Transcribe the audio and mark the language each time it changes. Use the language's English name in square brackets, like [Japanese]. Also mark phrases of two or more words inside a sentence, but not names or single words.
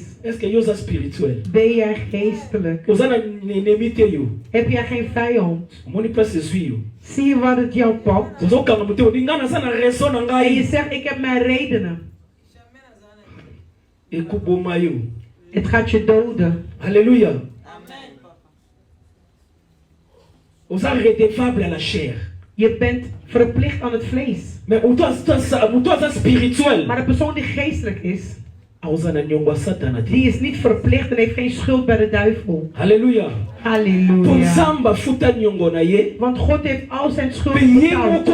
[Dutch] Ben jij geestelijk? Heb jij geen vijand? Zie je wat het jou pakt? En je zegt, ik heb mijn redenen. Het gaat je doden. Halleluja. [French] Vous êtes redevable à la chair. [Dutch] Je bent verplicht aan het vlees. Maar spiritueel. Maar de persoon die geestelijk is, die is niet verplicht en heeft geen schuld bij de duivel. Halleluja. Halleluja. Want God heeft al zijn schuld betaald.